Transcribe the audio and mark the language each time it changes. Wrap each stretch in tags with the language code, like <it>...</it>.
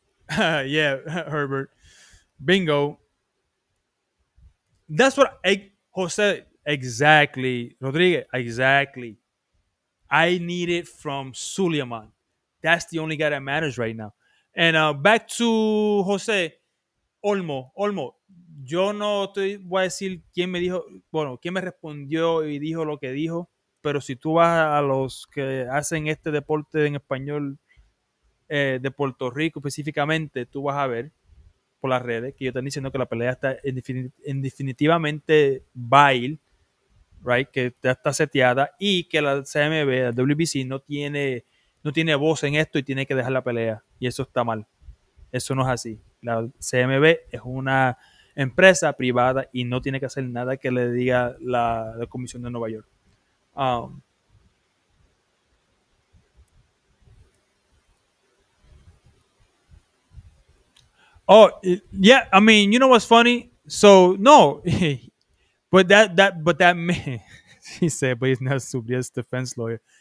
<en>Yeah, Herbert. Bingo. That's what Jose exactly. Rodriguez exactly. I need it from Suleiman. That's the only guy that matters right now. And back to Jose Olmo.</en> <es>Yo no te voy a decir quién me dijo, bueno, quién me respondió y dijo lo que dijo, pero si tú vas a los que hacen este deporte en español de Puerto Rico específicamente, tú vas a ver por las redes que ellos están diciendo que la pelea está en definitivamente</es> <en>bail, right,</en> <es>que ya está seteada y que la CMB, la WBC no tiene voz en esto y tiene que dejar la pelea y eso está mal. Eso no es así. La CMB es una empresa privada y no tiene que hacer nada que le diga la Comisión de Nueva York.</es> <en>Um, yeah, I mean, you know what's funny? So no, but that man, he said, but he's not Subriel's defense lawyer.</en>